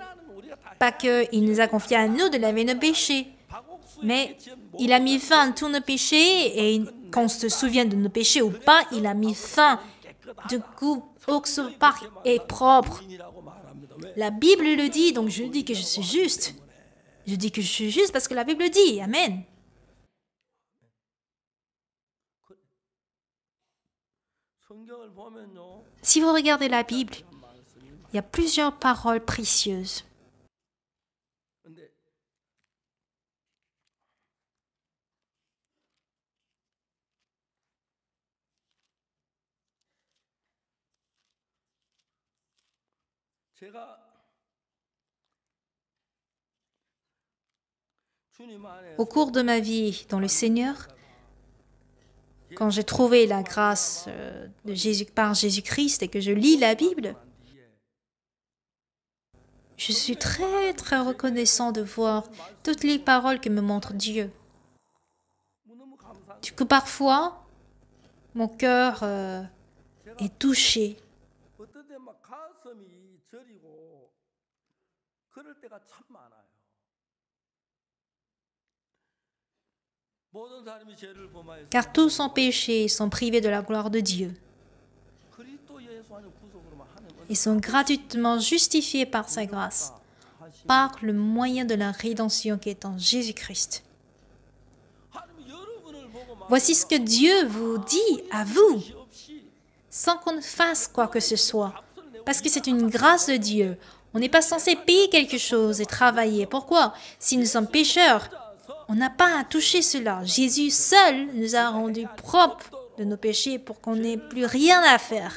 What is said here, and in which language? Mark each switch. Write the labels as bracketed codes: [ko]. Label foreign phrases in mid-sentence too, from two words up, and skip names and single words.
[fr] Pas qu'il nous a confié à nous de laver nos péchés, mais il a mis fin à tous nos péchés et qu'on se souvienne de nos péchés ou pas, il a mis fin. Du coup, Oxopar est propre. La Bible le dit, donc je dis que je suis juste. Je dis que je suis juste parce que la Bible dit. Amen. [ko] 성경을 보면요. [fr] Si vous regardez la Bible, il y a plusieurs paroles précieuses. [ko] 근데 제가 주님 안에 [fr] Au cours de ma vie dans le Seigneur, quand j'ai trouvé la grâce de Jésus, par Jésus-Christ et que je lis la Bible, je suis très très reconnaissant de voir toutes les paroles que me montre Dieu. [ko] 너무 감사한 [fr] Du coup, parfois, mon cœur est touché. [ko] 어떨 때 막 가슴이 저리고 그럴 때가 참 많아요. 모든 사람이 죄를 범하여서 [fr] Car tous ont péché et sont privés de la gloire de Dieu. [ko] 그리스도 예수 안에 구속으로만 하는 건 [fr] Ils sont gratuitement justifiés par sa grâce, par le moyen de la rédemption qui est en Jésus-Christ. [ko] 하나님 여러분을 보고 막 [fr] Voici ce que Dieu vous dit à vous, [ko] 없이 [fr] sans qu'on fasse quoi que ce soit, parce que c'est une grâce de Dieu. On n'est pas censé payer quelque chose et travailler. Pourquoi? Si nous sommes pécheurs, on n'a pas à toucher cela. Jésus seul nous a rendus propres de nos péchés pour qu'on n'ait plus rien à faire.